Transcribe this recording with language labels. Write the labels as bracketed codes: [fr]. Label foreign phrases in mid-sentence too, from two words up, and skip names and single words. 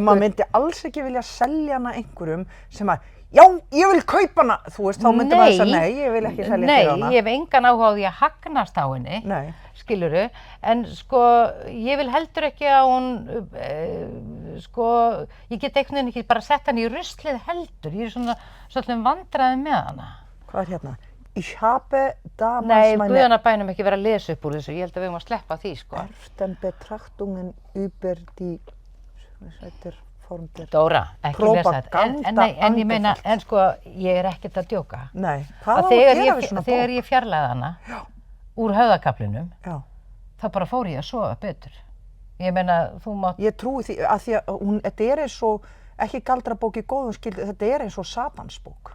[is] Og maður myndi alls ekki vilja selja hana einhverjum sem að, já, ég vil kaupa hana, þú veist, þá myndi maður segja, nei, ég vil ekki selja fyrir hana. Nei, ég hef engan áhuga á því að hagnast á henni, Nei. skilurðu, en sko, ég vil heldur ekki að hún, ég get einhvern veginn ekki bara sett hann í ruslið heldur, ég svona svolítið vandræði með hana. Hvað hérna? [de] Ich habe damals [is] Nei, Guðanabænum ekki vera að lesa upp úr þessu, ég held að við höfum að sleppa því, sko. [de] Ersten Betrachtungen über die, Form der [is] Dóra, ekki lesa þetta, en ég meina, en sko, ég er ekkert að djóka. Nei, hvað á að gera við svona bók? Þegar ég fjarlæði hana úr höfðakaflinum, Já. þá bara fór ég að sofa betur. Ég meina, þú mátt... Ég trúi því að þetta eins og, ekki galdrabók í góðum skildi, þetta eins og satansbók.